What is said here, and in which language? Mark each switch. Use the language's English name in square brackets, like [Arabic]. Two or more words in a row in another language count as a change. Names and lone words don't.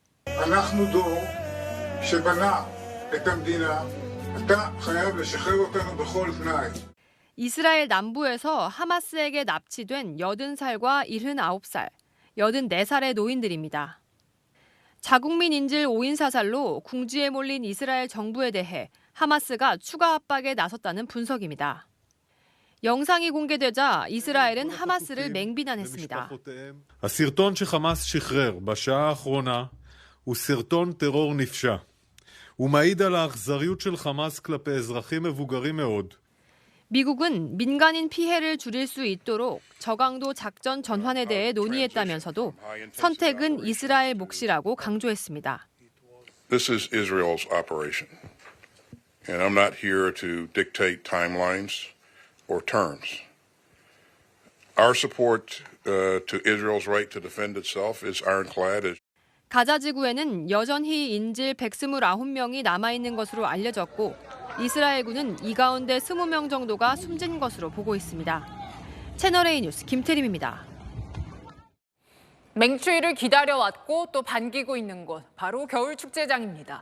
[Korean] 이스라엘 남부에서 하마스에게 납치된 80살과 79살, 84살의 노인들입니다. 자국민 인질 5인 사살로 궁지에 몰린 이스라엘 정부에 대해 하마스가 추가 압박에 나섰다는 분석입니다. 영상이 공개되자 이스라엘은 하마스를 맹비난했습니다. [Hebrew] הסרטון שחמאס שחרר בשעה האחרונה הוא סרטון טרור נפשע. הוא מעיד על האכזריות של חמאס כלפי אזרחים מבוגרים מאוד. [Korean] 미국은 민간인 피해를 줄일 수 있도록 저강도 작전 전환에 대해 논의했다면서도 선택은 이스라엘 몫이라고 강조했습니다. [English] This is Israel's operation. And I'm not here to dictate timelines or terms. Our support to Israel's right to defend itself is ironclad. [Korean] 가자 지구에는 여전히 인질 129명이 남아있는 것으로 알려졌고 이스라엘군은 이 가운데 20명 정도가 숨진 것으로 보고 있습니다. 채널A 뉴스 김태림입니다. 맹추위를 기다려왔고 또 반기고 있는 곳, 바로 겨울 축제장입니다.